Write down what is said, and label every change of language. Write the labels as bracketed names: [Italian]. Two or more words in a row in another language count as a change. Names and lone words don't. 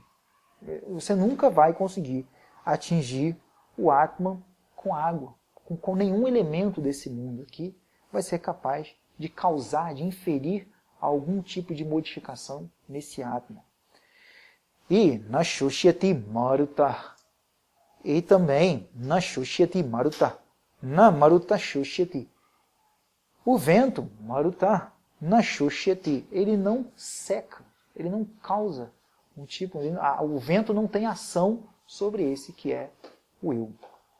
[Portuguese] Você nunca vai conseguir atingir o Atman com água, com nenhum elemento desse mundo aqui vai ser capaz de causar, de inferir algum tipo de modificação nesse Atman. [Sanskrit] E na Shoshyati Maruta. E também na Shoshyati Maruta. Na Maruta Shoshyati. [Portuguese] O vento, [Sanskrit] Maruta, na Shoshyati, [Portuguese] ele não seca, ele não causa um tipo, o vento não tem ação sobre esse que é o eu.